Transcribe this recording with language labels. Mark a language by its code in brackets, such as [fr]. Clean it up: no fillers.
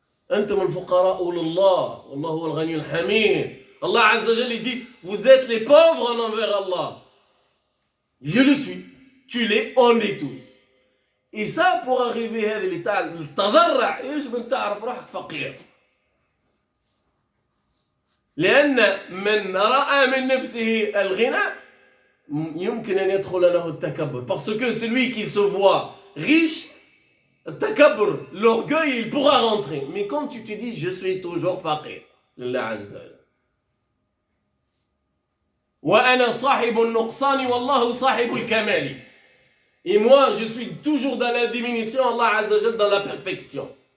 [ar] Antum al-fuqara'u lillah, wallahu huwa al-ghani al-hamid. [fr] Allah Azza wa Jalla dit, vous êtes les pauvres en envers Allah. Je le suis, tu l'es, on est tous. Et ça, pour arriver à l'état, le tadarra, [ar] يجب أن تعرف روحك فقير. لأن من رأى من نفسه الغنى يمكن أن يدخل له التكبر. [fr] Parce que celui qui se voit riche, التكبر, l'orgueil, il pourra rentrer. Mais quand tu te dis, je suis toujours faqir, [ar] لله عز وجل. وأنا صاحب النقصان والله صاحب الكمال. [fr] Et moi, je suis toujours dans la diminution, Allah Azza wa Jal dans la perfection.